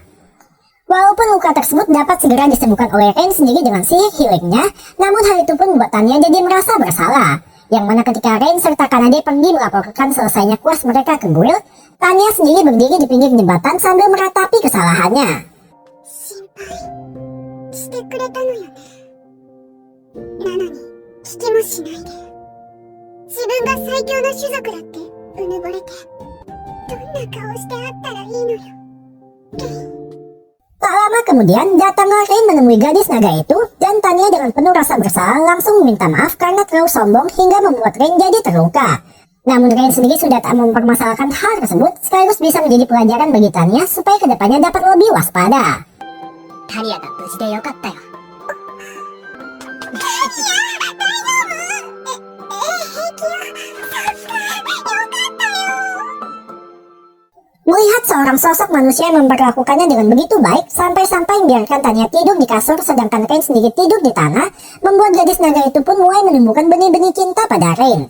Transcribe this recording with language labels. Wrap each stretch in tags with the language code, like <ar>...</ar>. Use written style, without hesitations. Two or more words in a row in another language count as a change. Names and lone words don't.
<id>Walaupun luka tersebut dapat segera disembuhkan oleh Rain sendiri dengan sihir healingnya, namun hal itu pun membuat Tanya jadi merasa bersalah. Yang mana ketika Rain serta Kanade pergi melaporkan selesainya kuas mereka ke guild, Tanya sendiri berdiri di pinggir jembatan sambil meratapi kesalahannya.</id> <ja>してくれたのよね。なのに聞きもしないで。自分が最強の種族だってうぬぼれて、どんな顔して会ったらいいのよ。</ja> <id>Tak lama kemudian, datanglah Rain menemui gadis naga itu, dan Tanya dengan penuh rasa bersalah langsung meminta maaf karena terlalu sombong hingga membuat Rain jadi terluka. Namun Rain sendiri sudah tak mempermasalahkan hal tersebut, sekaligus bisa menjadi pelajaran bagi Tanya supaya kedepannya dapat lebih waspada.</id> <ja>タニアが無事でよかったよ。</ja> <id>Melihat seorang sosok manusia yang memperlakukannya dengan begitu baik, sampai-sampai membiarkan Tanya tidur di kasur sedangkan Rain sendiri tidur di tanah, membuat gadis naga itu pun mulai menumbuhkan benih-benih cinta pada Rain.</id>